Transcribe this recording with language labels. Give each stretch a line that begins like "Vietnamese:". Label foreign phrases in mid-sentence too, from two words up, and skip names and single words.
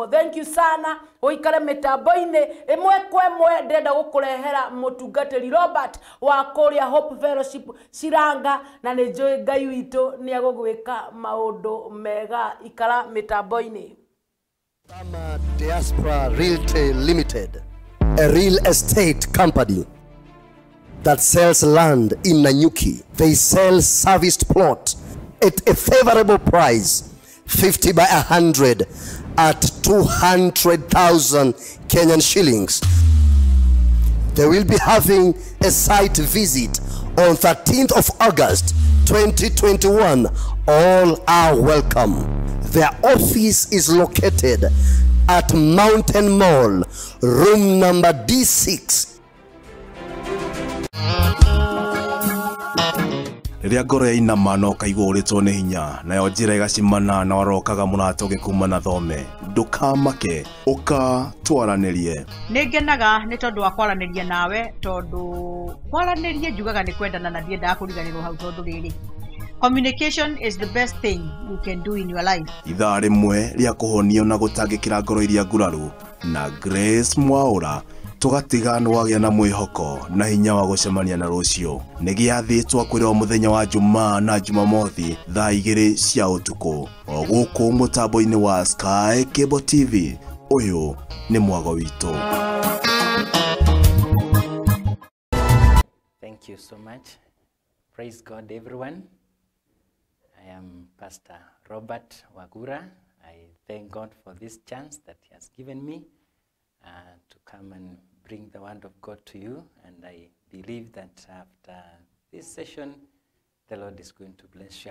English: Thank you
Kikuyu: sana uikare mitambo-ini imwe kwemwe ndenda gukurehera mutungatiri Robert wa kuria Hope Fellowship Shiranga na ni njui Ngai witu ni agugwika maundu mega. Ikara mitambo-ini.
English: Tama Diaspora Realty Limited, a real estate company that sells land in Nanyuki. They sell serviced plot at a favorable price, 50 by 100 at 200,000 Kenyan shillings. They will be having a site visit on 13th of August 2021. All are welcome. Their office is located at Mountain Mall, room number D6.
Kikuyu: Riria ngoro yainama no kaigua uritwo ni hinya nayo njira igacimana na warokaga mũrato kuma na thome ndukamake uka twaranirie. Ningenaga ni tondu wa kwaraniria nawe tondu kwaraniria njugaga ni kwendana na ndiendaga kuriganirwo hau tondu riri
English: communication is the best thing you can do in your life.
Kikuyu: Ithaa rimwe ria kuhonio na gutangikira ngoro iria nguraru na Grace Mwaura tugatiga nwagia na mwihoko na hinya wa gucemania na rucio ni giathitwo kwirwo muthenya wa Jumaa na Jumamothi thaa 2 cia utuku o guku mutambo-ini wa Sky Cable TV. Uyu ni mwago witu.
English: Thank you so much. Praise God everyone. I am Pastor Robert Wagura. I thank God for this chance that he has given me to come and bring the word of God to you, and I believe that after this session the Lord is going to bless you.